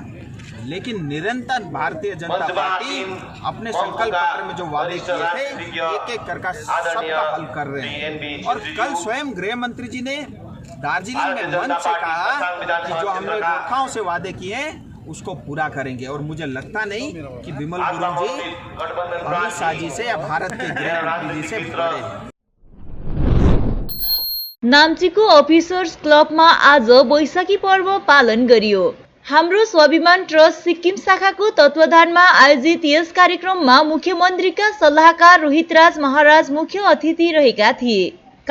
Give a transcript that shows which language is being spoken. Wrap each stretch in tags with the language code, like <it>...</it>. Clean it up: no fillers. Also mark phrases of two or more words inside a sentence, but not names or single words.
<hi>लेकिन निरंतर भारतीय जनता पार्टी अपने संकल्प पत्र में जो वादे किए थे एक एक करके सबका हल कर रहे हैं। और कल स्वयं गृह मंत्री जी ने दार्जिलिंग में मंच से कहा कि जो हमने गोरखाओं से वादे किए हैं उसको पूरा करेंगे। और मुझे लगता नहीं कि विमल गुरुङ जी अमित शाह जी से या भारत के गृह मंत्री जी से बड़े हैं।</hi> <ne>नाम्चीको अफिसर्स क्लबमा आज बैशाखी पर्व पालन गरियो। हाम्रो स्वाभिमान ट्रस्ट सिक्किम शाखाको तत्वावधानमा आयोजित यस कार्यक्रममा मुख्यमन्त्रीका सल्लाहकार रोहितराज महाराज मुख्य अतिथि रहेका थिए।</ne>